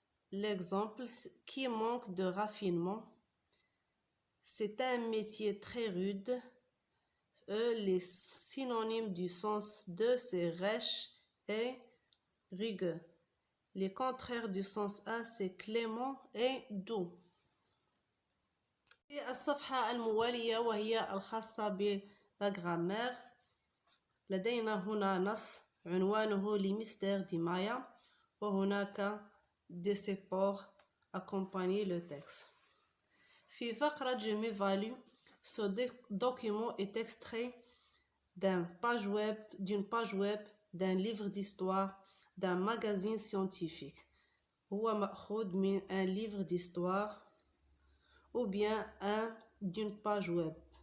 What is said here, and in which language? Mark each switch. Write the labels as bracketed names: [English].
[French] L'exemple qui manque de raffinement. C'est un métier très rude. Les synonymes du sens de c'est rêche et rugueux. Les contraires du sens A c'est clément et doux. [Arabic] في الصفحة الموالية وهي الخاصة بالغرامير لدينا هنا نص عنوانه [French] Les mystères du Maya [Arabic] وهناك [French] des supports accompagnent le texte. [Arabic] في فقرة [French] Je m'évalue, ce document est extrait d'une page web, d'un livre d'histoire, d'un magazine scientifique. [Arabic] هو مأخوذ من [French] un livre d'histoire ou bien d'une page web.